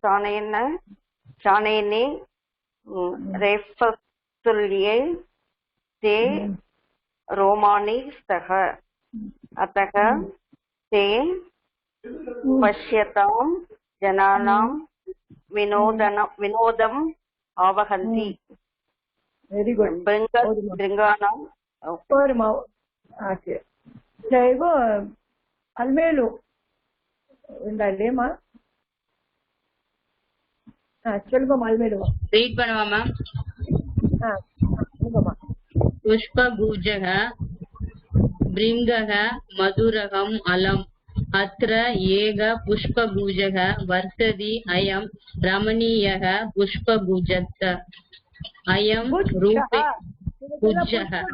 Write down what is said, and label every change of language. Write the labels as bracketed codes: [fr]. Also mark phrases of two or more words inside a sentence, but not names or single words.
[sa] तानेन रेफस्तुल्ये ते रोमाणि स्तः अतः ते पश्यतां जनानां विनोदम् आवहन्ति [en] very good [sa] भृङ्गानां [ta] போருமா ஓகே ஜெய்வோ அல்மேலு இல்லையம்மா சொல்லுங்கம்மா அல்மேலு ரீட் பண்ணுவா மேம். சொல்லுங்கம்மா. [sa] पुष्पगुजः भृङ्गः मधुरहम् अलम् अत्र एक पुष्पगुजः वर्तते अयं रमणीयः पुष्पगुजः अयं रूपे गुज्जः